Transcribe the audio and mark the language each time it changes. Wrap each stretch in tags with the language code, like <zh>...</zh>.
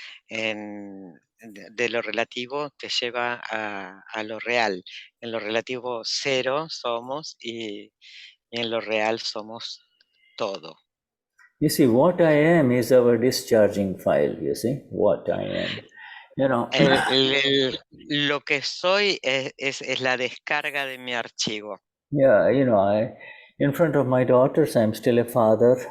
<es>De lo relativo te lleva a lo real. En lo relativo cero somos y en lo real somos todo.</es> <en>You see, what I am is our discharging file, you see, what I am. You know,</en> <es>Lo que soy es la descarga de mi archivo.</es> <en>yeah, you know, in front of my daughters, I'm still a father.</en>